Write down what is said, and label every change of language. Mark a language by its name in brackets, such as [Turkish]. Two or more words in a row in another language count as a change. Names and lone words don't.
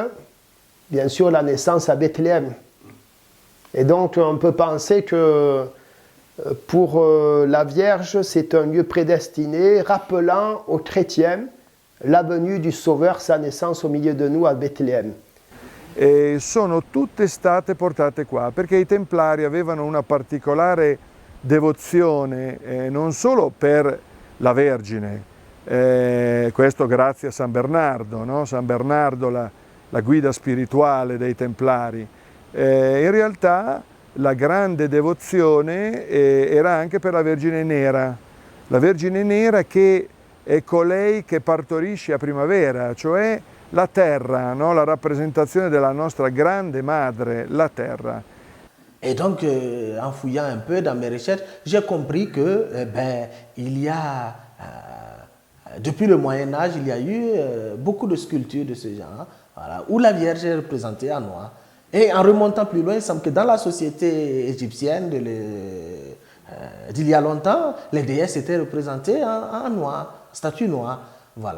[French] Bien sûr la naissance à Bethléem. Et donc on peut penser que pour la Vierge, c'est un lieu prédestiné rappelant aux chrétiens la venue du Sauveur, sa naissance au milieu de nous à Bethléem. [Italian] E sono tutte state portate qua perché i Templari avevano una particolare devozione non solo per la Vergine, questo grazie a San Bernardo, no? San Bernardo la guida spirituale dei Templari. In realtà la grande devozione era anche per la Vergine Nera che è colei che partorisce a primavera, cioè la terra, no? La rappresentazione della nostra grande madre, la terra. [French] Et donc, en fouillant un peu dans mes recherches, j'ai compris que, il y a, depuis le Moyen-Âge, il y a eu beaucoup de sculptures de ce genre, voilà, où la Vierge est représentée en noir. Et en remontant plus loin, il semble que dans la société égyptienne d'il y a longtemps, les déesses étaient représentées en noir, statue noire, voilà.